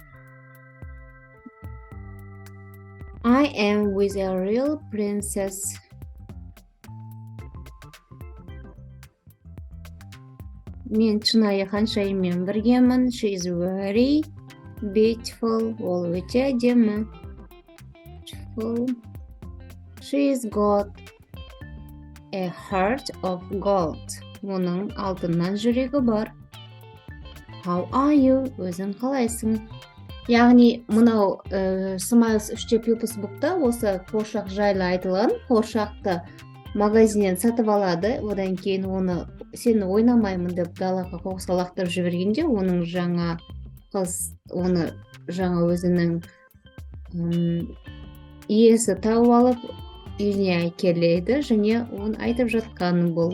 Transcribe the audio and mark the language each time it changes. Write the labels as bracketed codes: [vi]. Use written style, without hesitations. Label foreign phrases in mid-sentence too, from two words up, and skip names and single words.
[en] I am with a real princess. [kk] Мен шынайы ханшайыммен біргемін. [en] She is very beautiful. [kk] Ол өте әдемі. [en] She's got a heart of gold. [kk] Оның алтыннан жүрегі бар. [en] How are you? [kk] Өзің қалайсың? Яғни, мынау Smiles 3-те Pupils Book'та осы қуыршақ жайлы айтылған. Қуыршақты магазиннен сатып алады. Одан кейін оны сені ойнамаймын деп далаға қоқысқа лақтырып жібергенде, оның жаңа қыз оны жаңа өзінің иесі тауып алып үйіне әкеледі және оны айтып жатқаны бұл.